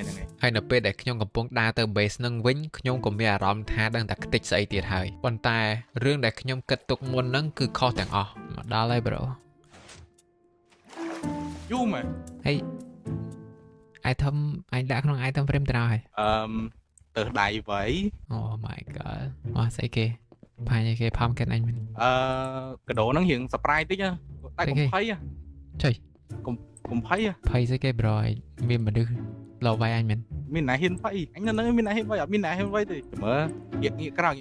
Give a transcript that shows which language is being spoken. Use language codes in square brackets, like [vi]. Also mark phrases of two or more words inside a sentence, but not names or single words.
[km] ហើយនៅពេលដែលខ្ញុំកំពុងដើរ [en] ទៅ base [km] នឹងវិញខ្ញុំក៏មានអារម្មណ៍ថាដឹងតែខ្ទេចស្អីទៀតហើយប៉ុន្តែរឿងដែលខ្ញុំគិតទុកមុនហ្នឹងគឺខុសទាំងអស់មកដល់ហើយ bro [en] យូមែន [km] ហើយ item អញដាក់ក្នុង item frame ទៅហើយ ទៅដៃវៃ [en] Oh my god [km] មកស្អីគេផាញ់គេផំកិនអញមែនក ដោហ្នឹងរៀង surprise តិចតែកុំភ័យ ចុ កុំភ័យ ភ័យស្អីគេ bro មានមនុស្សលោវាយអញមែន មានណាហ៊ានភ័យអញនៅនឹងមានណាហ៊ានភ័យអត់មានណាហ៊ានភ័យទេមើលងាកក្រោយ